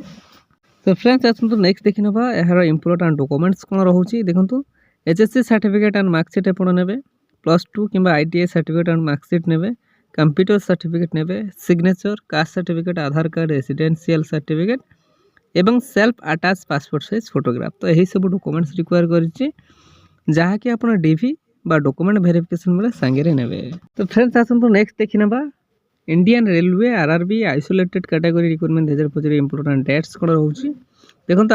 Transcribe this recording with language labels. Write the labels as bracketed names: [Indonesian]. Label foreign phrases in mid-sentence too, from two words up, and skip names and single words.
[Odia] ତ ଫ୍ରେଣ୍ଡସ୍ ଆସନ୍ତୁ ନେକ୍ସଟ ଦେଖି ନେବା ଯାର [English] important documents [Odia] କେଉଁ ରହୁଛି ଦେଖନ୍ତୁ। [English] HSC certificate and marksheet [Odia] ଆପଣ ନେବେ +2 କି [English] ITI certificate and marksheet [Odia] नेबे [English] computer certificate [Odia] नेबे [English] signature caste certificate Aadhaar card residential certificate [Odia] ଏବଂ [English] self attach passport size photograph. [Odia] ତ ଏହି ସବୁ ଡକୁମେଣ୍ଟସ୍ ରିକ୍ୱାର କରିଛି, ଯାହାକି ଆପଣ ଡିଭି বা [English] document verification [Odia] ବେଳେ ସାଙ୍ଗରେ ନେବେ। ତ ଫ୍ରେଣ୍ଡସ୍ ଆସନ୍ତୁ ନେକ୍ସଟ ଦେଖି ନେବା [English] Indian Railway RRB isolated category recruitment 2025 important dates [Odia] କ'ଣ ରହୁଛି ଦେଖନ୍ତୁ।